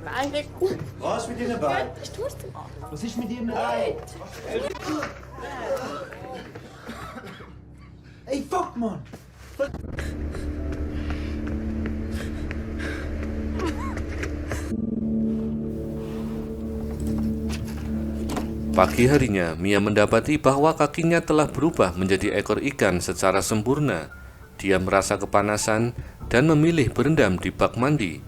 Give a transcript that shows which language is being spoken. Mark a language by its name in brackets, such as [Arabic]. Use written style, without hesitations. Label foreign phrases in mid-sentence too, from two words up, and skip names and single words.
[German] Was mit Ihnen Bein? Was ist mit Ihrem Bein? Ey, fuck, Mann! [Indonesian] Pagi harinya, Mia mendapati bahwa kakinya telah berubah menjadi ekor ikan secara sempurna. Dia merasa kepanasan dan memilih berendam di bak mandi.